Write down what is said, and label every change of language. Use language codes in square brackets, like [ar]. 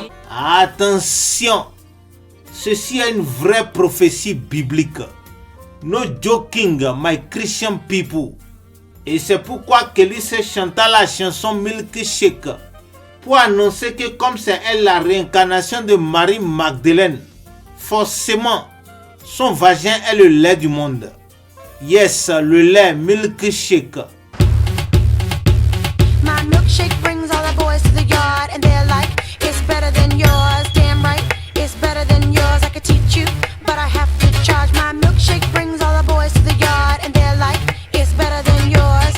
[fr] Attention, ceci est une vraie prophétie biblique. [en] No joking, my Christian people. [fr] Et c'est pourquoi Kelly chanta la chanson Milkshake, pour annoncer que comme c'est elle la réincarnation de Marie-Magdeleine, forcément, son vagin est le lait du monde. [en] Yes, [fr] le lait Milkshake. [en] My milkshake brings all the boys to the yard and they're like, it's better than yours. Damn right, it's better than yours. I could teach you, but I have to charge. My milkshake brings all the boys to the yard and they're like, it's better than yours.